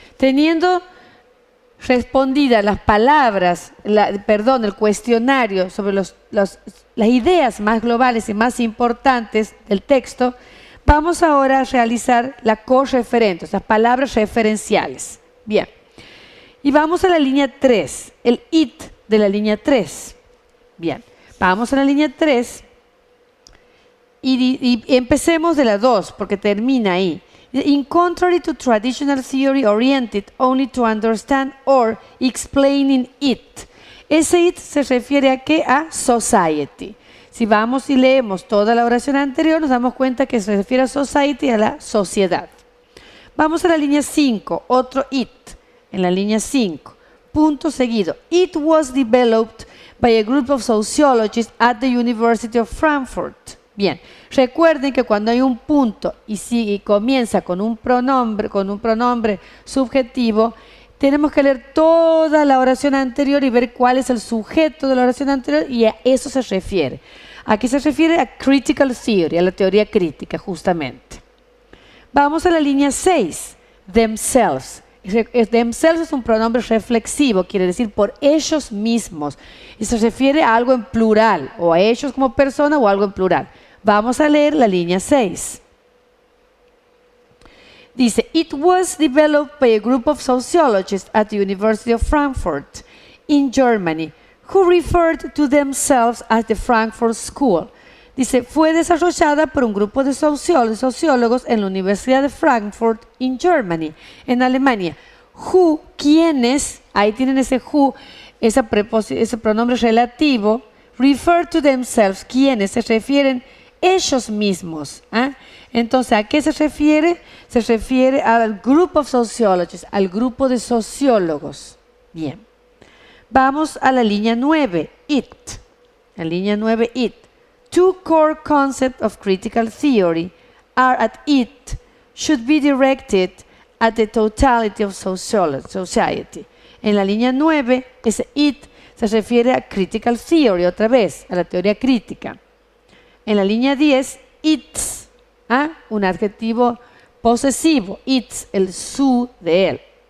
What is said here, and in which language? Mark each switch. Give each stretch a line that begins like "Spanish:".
Spanish: Teniendo respondidas las palabras, el cuestionario sobre las ideas más globales y más importantes del texto, vamos ahora a realizar la correferente, las palabras referenciales. Bien. Y vamos a la línea 3, el IT de la línea 3. Bien, vamos a la línea 3 y empecemos de la 2 porque termina ahí.
English: In contrary to traditional theory oriented only to understand or explaining it.
Spanish: Ese it se refiere a ¿qué? A society. Si vamos y leemos toda la oración anterior, nos damos cuenta que se refiere a society, a la sociedad. Vamos a la línea 5, otro it. En la línea 5, punto seguido.
English: It was developed by a group of sociologists at the University of Frankfurt.
Spanish: Bien, recuerden que cuando hay un punto y comienza con un pronombre subjetivo, tenemos que leer toda la oración anterior y ver cuál es el sujeto de la oración anterior y a eso se refiere. Aquí se refiere a critical theory, a la teoría crítica, justamente. Vamos a la línea 6, themselves. Themselves es un pronombre reflexivo, quiere decir por ellos mismos. Y se refiere a algo en plural, o a ellos como persona o algo en plural. Vamos a leer la línea 6. Dice,
English: it was developed by a group of sociologists at the University of Frankfurt in Germany, who referred to themselves as the Frankfurt School.
Spanish: Dice, fue desarrollada por un grupo de sociólogos en la Universidad de Frankfurt
English: in Germany,
Spanish: en Alemania. Who, ¿quiénes? Ahí tienen ese who, ese pronombre relativo. Refer to themselves, ¿quiénes? Se refieren ellos mismos. Entonces, ¿a qué se refiere? Se refiere al
English: group of sociologists,
Spanish: al grupo de sociólogos. Bien. Vamos a la línea 9, it. La línea 9, it.
English: Two core concepts of critical theory are at it should be directed at the totality of society.
Spanish: En la línea 9, ese it se refiere a critical theory, otra vez, a la teoría crítica. En la línea 10, its, un adjetivo posesivo, its, el su de él.